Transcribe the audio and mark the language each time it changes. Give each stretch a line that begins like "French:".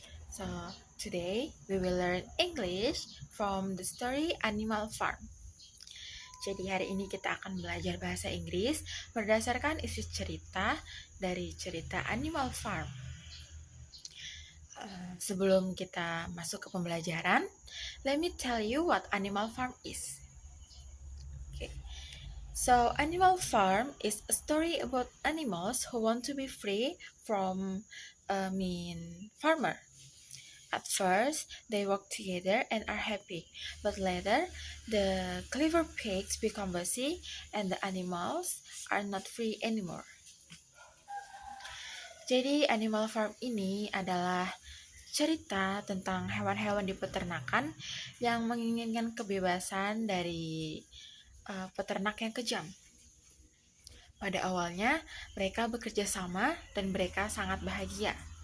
English: So, today we will learn English from the story Animal Farm.
Indonesian: Jadi, hari ini kita akan belajar bahasa Inggris berdasarkan isi cerita dari cerita Animal Farm. Sebelum kita masuk ke pembelajaran,
English: let me tell you what Animal Farm is. Okay. So, Animal Farm is a story about animals who want to be free from a mean farmer. At first, they work together and are happy, but later, the clever pigs become bossy and the animals are not free anymore.
Indonesian: Jadi, Animal Farm ini adalah cerita tentang hewan-hewan di peternakan yang menginginkan kebebasan dari peternak yang kejam. Pada awalnya, mereka bekerja sama dan mereka sangat bahagia.